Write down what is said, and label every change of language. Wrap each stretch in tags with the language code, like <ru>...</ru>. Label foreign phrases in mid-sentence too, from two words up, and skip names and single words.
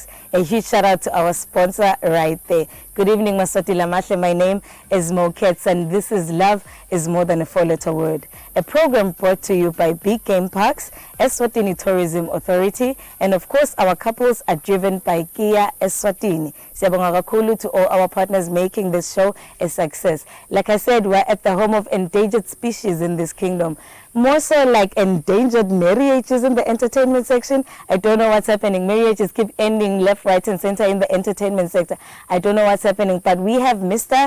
<en>A huge shout out to our sponsor right there. Good evening, Maswati Lamashe. My name is Mo Ketz, and this is Love is More Than a Four-Letter Word, a program brought to you by Big Game Parks, Eswatini Tourism Authority, and of course our couples are driven by Kia Eswatini.</en> <ss>Siyabonga kakhulu</ss> <en>to all our partners making this show a success. Like I said, we're at the home of endangered species in this kingdom. More so like endangered marriages in the entertainment section. I don't know what's happening. Marriages keep ending left, right, and center in the entertainment sector. I don't know what's happening, but we have Mr.</en>